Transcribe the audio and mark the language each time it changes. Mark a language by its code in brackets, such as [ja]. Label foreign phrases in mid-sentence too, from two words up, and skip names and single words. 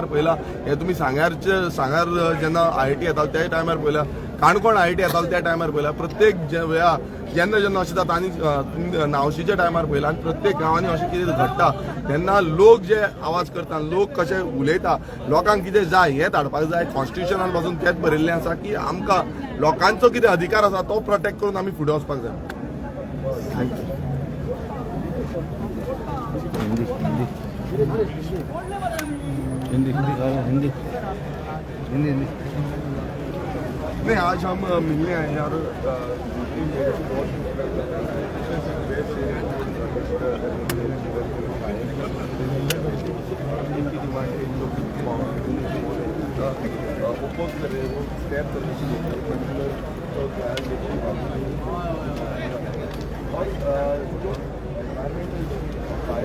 [kok] पळयला हे तुमी सांगार जेन्ना IIT येतालो त्या टायमार पळयला काणकोण IIT येतालो त्या टायमार पळयला प्रत्येक वेळा जेन्ना अशें जाता आनी नावशीच्या टायमार पळयला आनी प्रत्येक गांवांनी अशें कितें घडटा तेन्ना लोक जे आवाज करता लोक कशे उलयता लोकांक कितें जाय हें धाडपाक जाय कॉन्स्टिट्युशनान पासून तेंच बरयल्लें आसा की आमकां लोकांचो कितें अधिकार आसा तो प्रोटेक्ट करून आमी फुडें वचपाक जाय [hi] हिंदी नहीं आज हम मिलने आए हैं और इनकी डिमांड है इन लोग ओपोज कर रहे हैं वो स्क्रैप करने के लिए और